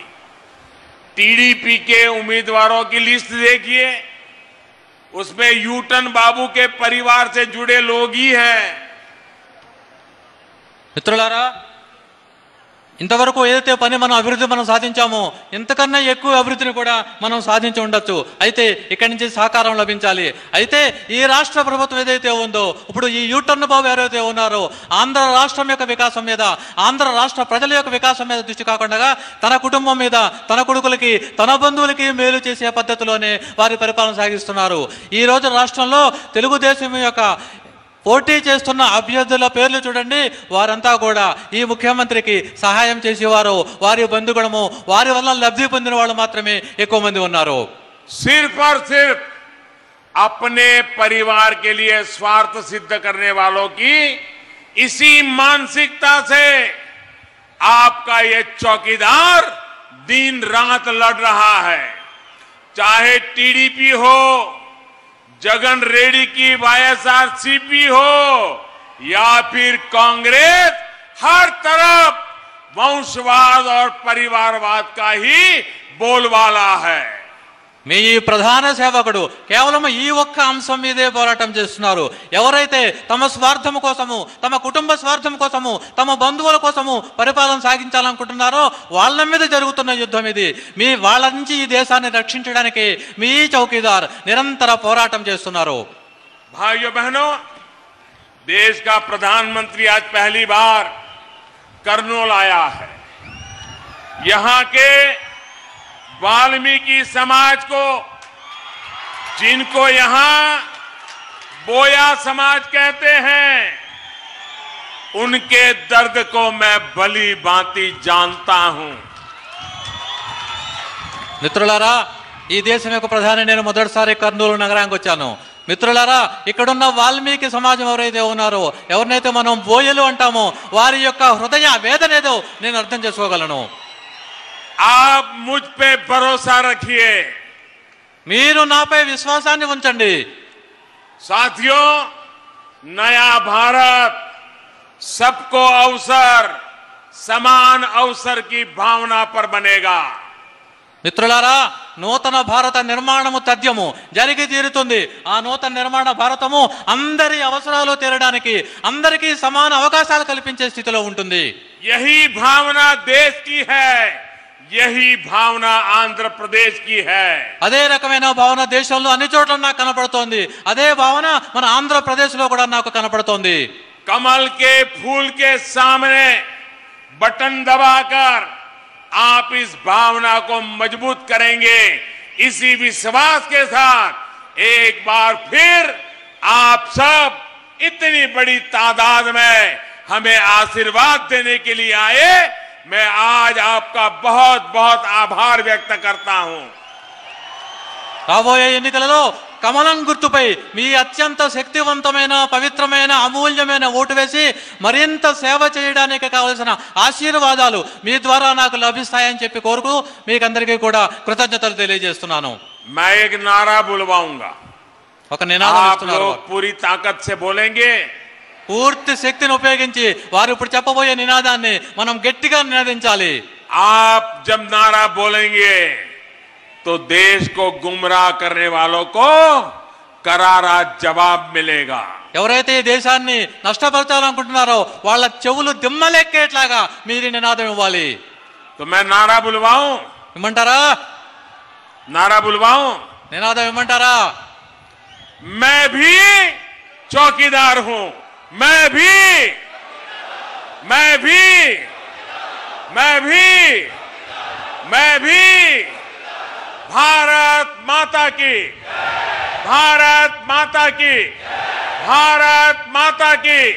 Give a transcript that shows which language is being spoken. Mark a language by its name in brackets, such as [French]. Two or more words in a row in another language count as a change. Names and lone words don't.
[Hindi] टीडीपी के उम्मीदवारों की लिस्ट देखिए, उसमें यूटन बाबू के परिवार से जुड़े लोग ही हैं। [Telugu] మిత్రులారా, ఇంతవరకు ఏదైతే పని మనం అభివృద్ధి సాధించామో ఇంతకన్నా ఎక్కువ అభివృద్ధిని కూడా మనం సాధించి ఉండొచ్చు. అయితే ఇక్కడి నుంచి సహకారం లభించాలి. అయితే ఈ రాష్ట్ర ప్రభుత్వం ఏదైతే ఉందో, ఇప్పుడు ఈ యూటర్న్ బాబు ఎవరైతే ఉన్నారో ఆంధ్ర రాష్ట్రం యొక్క వికాసం మీద, ఆంధ్ర రాష్ట్ర ప్రజల యొక్క వికాసం మీద దృష్టి కాకుండా తన కుటుంబం మీద, తన కొడుకులకి, తన బంధువులకి మేలు చేసే పద్ధతిలోనే వారి పరిపాలన సాగిస్తున్నారు. ఈ రోజు రాష్ట్రంలో తెలుగుదేశం యొక్క పోటీ చేస్తున్న అభ్యర్థుల పేర్లు చూడండి, వారంతా కూడా ఈ ముఖ్యమంత్రికి సహాయం చేసేవారు, వారి బంధుగణము, వారి వల్ల లబ్ధి పొందిన వాళ్ళు మాత్రమే ఎక్కువ మంది ఉన్నారు. [Hindi] सिर्फ और सिर्फ अपने परिवार के लिए स्वार्थ सिद्ध करने वालों की इसी मानसिकता से आपका ये चौकीदार दिन रात लड़ रहा है. चाहे टीडीपी हो, जगन रेड्डी की वाईएसआरसीपी हो या फिर कांग्रेस, हर तरफ वंशवाद और परिवारवाद का ही बोलबाला है. [Telugu] మీ ఈ ప్రధాన సేవకుడు కేవలం ఈ ఒక్క అంశం మీదే పోరాటం చేస్తున్నారు. ఎవరైతే తమ స్వార్థం కోసము, తమ కుటుంబ స్వార్థం కోసము, తమ బంధువుల కోసము పరిపాలన సాగించాలనుకుంటున్నారో వాళ్ళ మీద జరుగుతున్న యుద్ధం ఇది. మీ వాళ్ళ నుంచి ఈ దేశాన్ని రక్షించడానికి మీ చౌకీదార్ నిరంతర పోరాటం చేస్తున్నారు. [Hindi] भाइयों बहनों, देश का प्रधानमंत्री आज पहली बार करनौल आया है. यहां के वाल्मीकि समाज को, जिनको यहां बोया समाज कहते हैं, उनके दर्द को मैं भली भांति जानता हूं. [Telugu] మిత్రులారా, ఈ దేశం యొక్క ప్రధాని నేను మొదటిసారి కర్నూలు నగరానికి వచ్చాను. మిత్రులారా, ఇక్కడున్న వాల్మీకి సమాజం ఎవరైతే ఉన్నారో, ఎవరినైతే మనం బోయలు అంటామో, వారి యొక్క హృదయ వేదన ఏదో నేను అర్థం చేసుకోగలను. [Hindi] आप मुझ पे भरोसा रखिए. [Telugu] మీరు నాపై విశ్వాసాన్ని ఉంచండి. [Hindi] साथियों, नया भारत सबको अवसर, समान अवसर की भावना पर बनेगा. [Telugu] మిత్రులారా, నూతన భారత నిర్మాణము తథ్యము జరిగి తీరుతుంది. ఆ నూతన నిర్మాణ భారతము అందరి అవసరాలు తీరడానికి, అందరికీ సమాన అవకాశాలు కల్పించే స్థితిలో ఉంటుంది. [Hindi] यही भावना देश की है, यही भावना आंध्र प्रदेश की है. [Telugu] అదే రకమైన భావన దేశంలో అన్ని చోట్ల నాకు కనపడుతోంది. అదే భావన మన ఆంధ్రప్రదేశ్ లో కూడా నాకు కనపడుతోంది. [Hindi] कमल के फूल के सामने बटन दबाकर आप इस भावना को मजबूत करेंगे. इसी विश्वास के साथ एक बार फिर आप सब इतनी बड़ी तादाद में हमें आशीर्वाद देने के लिए आए. मैं आज आपका बहुत बहुत आभार व्यक्त करता हूं. [Telugu] రాబోయే ఎన్నికలలో కమలం గుర్తుపై మీ అత్యంత శక్తివంతమైన, పవిత్రమైన, అమూల్యమైన ఓటు వేసి మరింత సేవ చేయడానికి కావలసిన ఆశీర్వాదాలు మీ ద్వారా నాకు లభిస్తాయని చెప్పి కోరుకు మీకందరికీ కూడా కృతజ్ఞతలు తెలియజేస్తున్నాను. [Hindi] मैं एक नारा बुलवाऊंगा. [Telugu] ఒక నినాదం [Hindi] आप [Telugu] ఇస్తున్నారు. [Hindi] लोग पूरी ताकत से बोलेंगे. [Telugu] పూర్తి శక్తిని ఉపయోగించి వారు ఇప్పుడు చెప్పబోయే నినాదాన్ని మనం గట్టిగా నినాదించాలి. [Hindi] आप जब नारा बोलेंगे तो देश को गुमराह करने वालों को करारा जवाब मिलेगा. [Telugu] ఎవరైతే ఈ దేశాన్ని నష్టపరచాలనుకుంటున్నారో వాళ్ళ చెవులు దిమ్మలెక్కేట్లాగా మీరు నినాదం ఇవ్వాలి. [Hindi] तो मैं नारा बुलवाऊं? [Telugu] ఇమ్మంటారా? [Hindi] नारा बुलवाऊं? [Telugu] నినాదం ఇమ్మంటారా? [Hindi] मैं भी चौकीदार हूं. मैं भी भारत माता की, भारत माता की, भारत माता की.